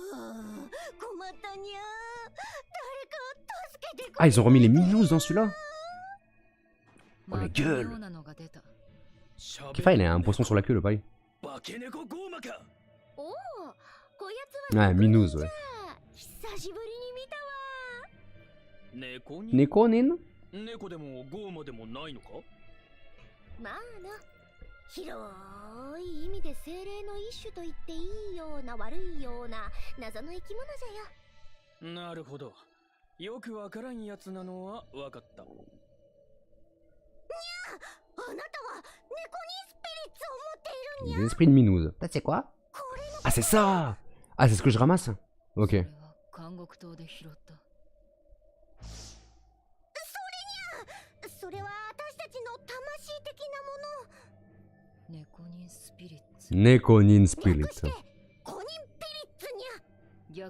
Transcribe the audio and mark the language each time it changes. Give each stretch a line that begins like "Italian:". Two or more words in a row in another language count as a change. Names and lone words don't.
French: Ah, ils ont remis les minous dans celui-là. Oh la gueule. Kefa, il a un poisson sur la queue, le paille. Ouais, minous, ouais. Nekonin?
Japanese: 猫でもゴーマでもないのか？まあな、広い意味で精霊の一種と言っていいような悪いような謎の生き物じゃよ。なるほど。よくわからんやつなのはわかった。にゃあ、あなたは猫にスピリッツを持っているんや。
French: Des esprits de minous. Ça, c'est quoi? Ah, c'est ça! Ah, c'est ce que je ramasse? Ok.
Japanese: それは私たちの魂的なもの。猫人スピリッツ。 Nekonin Spirit. 略してコニンピリッツにゃ。